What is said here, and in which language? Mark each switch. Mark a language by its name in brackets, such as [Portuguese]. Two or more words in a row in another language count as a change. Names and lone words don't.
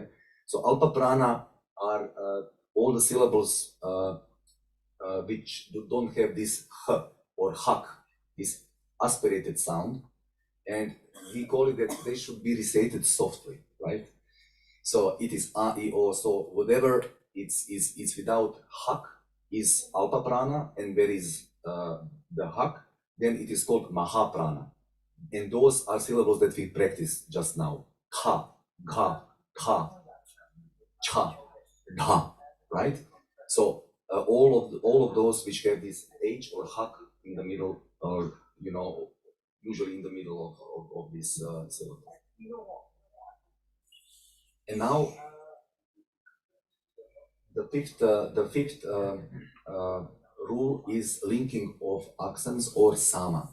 [English] So [Sanskrit] alpa prana [English] are all the syllables which don't have this h or hak, this aspirated sound, and we call it that they should be recited softly, right? So it is a, I, o. So whatever it's without hak is [Sanskrit] alpa prana, [English] and there is the hak, then it is called [Sanskrit] maha prana. [English] And those are syllables that we practiced just now. [Sanskrit] Kha, gha, kha, cha, [English] dha, right? So all of those which have this h or hak in the middle, or usually in the middle of this syllable. And now the fifth rule is linking of accents or sama.